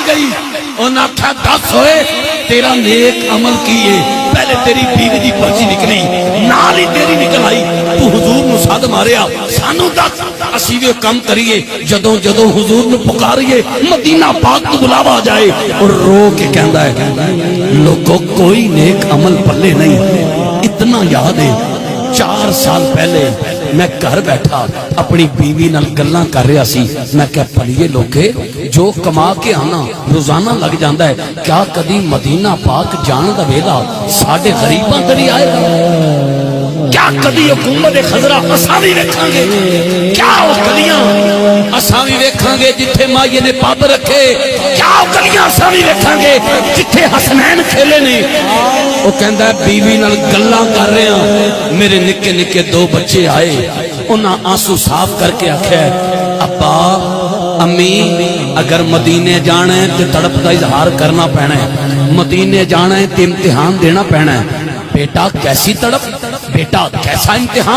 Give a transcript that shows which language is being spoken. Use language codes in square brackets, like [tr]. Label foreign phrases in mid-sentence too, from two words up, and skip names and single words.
[pa] گئی، انہاں آکھیا دس ہوئے تیرا نیک عمل کیے، پہلے تیری بیوی دی پرچی نکلی، نال ہی تیری نکل آئی، تو حضور نو ساتھ ماریا، سانو دس اسی وی کم کریے، جدوں جدوں حضور نو پکاریے مدینہ پاک تو بلاوا آ جائے، اور رو کے کہندا ہے لوگوں کوئی نیک عمل پلے نہیں۔ اتنا یاد ہے 4 سال پہلے میں گھر بیٹھا اپنی بیوی نال گلاں کر رہا سی، میں کہا پلیے لوکے جو کما کے آنا روزانہ لگ جاندہ ہے، کیا کدی مدینہ پاک جان دا ویلا ساڈے غریباں تے نہیں آئے گا؟ کیا کدی حکومت خضرا اساں وی ویکھاں گے؟ کیا او گلیاں اساں وی ویکھاں گے جتھے مائیے نے پاب رکھے؟ کیا او گلیاں اساں وی ویکھاں گے جتھے حسنین کھیلے نے؟ وہ کہندا ہے بیوی نال گلاں کر رہے ہیں، میرے نکے نکے 2 بچے آئے، انہاں آنسو صاف کر کے آکھیا ابا امی اگر مدینے جانا ہے تو تڑپ کا اظہار کرنا پینا ہے، مدینے جانا ہے تو امتحان دینا پینا ہے۔ [ur] بیٹا کیسی تڑپ، بیٹا کیسا امتحان؟